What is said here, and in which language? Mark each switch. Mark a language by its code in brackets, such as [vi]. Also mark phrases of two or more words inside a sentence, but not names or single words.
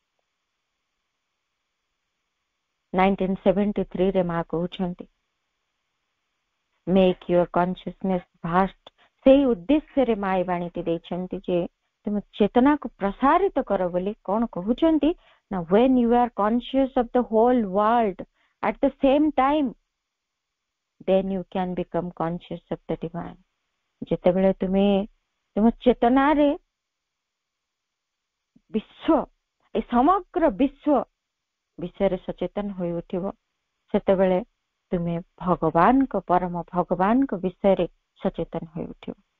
[or] 1973 ମା କହୁଛନ୍ତି [en] make your consciousness vast. [or] ସେଇ ଉଦ୍ଦେଶ୍ୟରେ ମା ଏ ବାଣୀଟି ଦେଇଛନ୍ତି ଯେ ତୁମ ଚେତନାକୁ ପ୍ରସାରିତ କର ବୋଲି। କଣ କହୁଛନ୍ତି ନା [en] when you are conscious of the whole world at the same time then you can become conscious of the divine। [or] ଯେତେବେଳେ ତୁମେ ତୁମ ଚେତନାରେ ବିଶ୍ୱ ଏ ସମଗ୍ର ବିଶ୍ୱ ବିଷୟରେ ସଚେତନ ହୋଇ ଉଠିବ, ସେତେବେଳେ ତୁମେ ଭଗବାନଙ୍କ ପରମ ଭଗବାନଙ୍କ ବିଷୟରେ ସଚେତନ ହୋଇ ଉଠିବ।